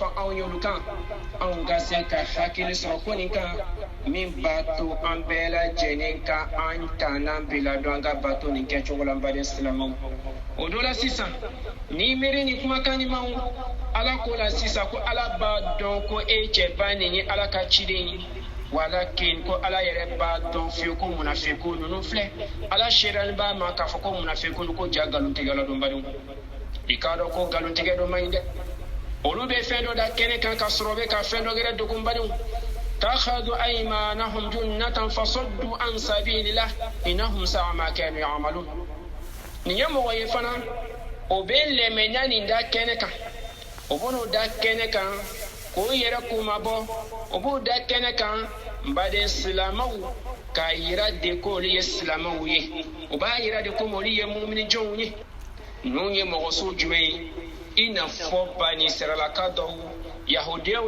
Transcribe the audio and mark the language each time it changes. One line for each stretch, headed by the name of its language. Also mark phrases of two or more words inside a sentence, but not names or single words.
Bambara: anw y'olu kan anw ka se ka hakili sɔrɔ ko nin kan min b'a to an bɛɛ lajɛlen ka an tannan bila dɔn an ka bato nin kɛcogo la n baden silamɛw o dɔ la sisan n'i miiri nin kumakan nin maw ala ko la sisan ko ala b'a dɔn ko e cɛba nin ye ala ka ciden ye walakin ko ala yɛrɛ b'a dɔn fiyewu ko munafiku ninnu filɛ ala seerali b'a ma k'a fɔ ko munafiku ko ja nkalontigɛla don badenw i k'a dɔn ko nkalontigɛ dɔ man ɲi dɛ olu bɛ fɛn dɔ da kɛnɛ kan ka sɔrɔ bɛ ka fɛn dɔ gɛrɛ dogon badenw
Arabic: اتخذوا أيمانهم جنة فصدوا عن سبيل الله إنهم ساء ما كانوا يعملون
Bambara: nin ye mɔgɔ ye fana o bɛ lɛmɛnya nin da kɛnɛ kan o b'o da kɛnɛ kan k'o yɛrɛ kuma bɔ o b'o da kɛnɛ kan n baden silamɛw k'a yira de ko olu ye silamɛw ye o b'a yira de ko olu ye muminijɔnw ye ninnu ye mɔgɔ sugu jumɛn ye i n'a fɔ bani israɛlaka dɔw yahudiyaw